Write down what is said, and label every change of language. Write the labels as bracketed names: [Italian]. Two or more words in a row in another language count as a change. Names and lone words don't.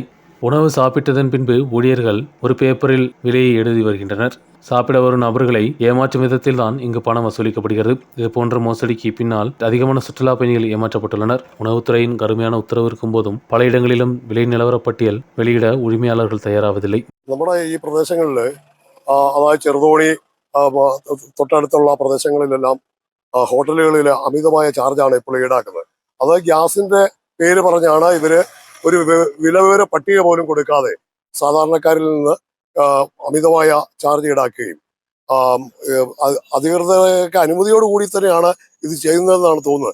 [Tamil] உணவு சாப்பிட்டதன் பின்பு ஊழியர்கள் ஒரு பேப்பரில் விலையை எழுதி வருகின்றனர். சாப்பிட வரும் நபர்களை ஏமாற்றும் விதத்தில் தான் இங்கு பணம் வசூலிக்கப்படுகிறது. இதுபோன்ற மோசடிக்கு பின்னால் அதிகமான சுற்றுலா பயணிகள் ஏமாற்றப்பட்டுள்ளனர். உணவுத்துறையின் கடுமையான உத்தரவு இருக்கும் போதும் பல இடங்களிலும் விலை நிலவர பட்டியல் வெளியிட உரிமையாளர்கள் തയ്യാറാവതിல்லை. [Malayalam] നമ്മുടെ ഈ പ്രദേശങ്ങളിൽ അതായത് ചെറുതോണി തൊട്ടടുത്തുള്ള പ്രദേശങ്ങളിലെല്ലാം ഹോട്ടലുകളിൽ അമിതമായ ചാർജാണ് ഇപ്പോൾ ഈടാക്കുന്നത്. അത് ഗ്യാസിന്റെ പേര് പറഞ്ഞാണ് ഇവര് ഒരു വിലവിവര പട്ടിക പോലും കൊടുക്കാതെ സാധാരണക്കാരിൽ നിന്ന് അമിതമായ ചാർജ് ഈടാക്കുകയും അധികൃതർക്ക് അനുമതിയോടുകൂടി തന്നെയാണ് ഇത് ചെയ്യുന്നതെന്നാണ് തോന്നുന്നത്.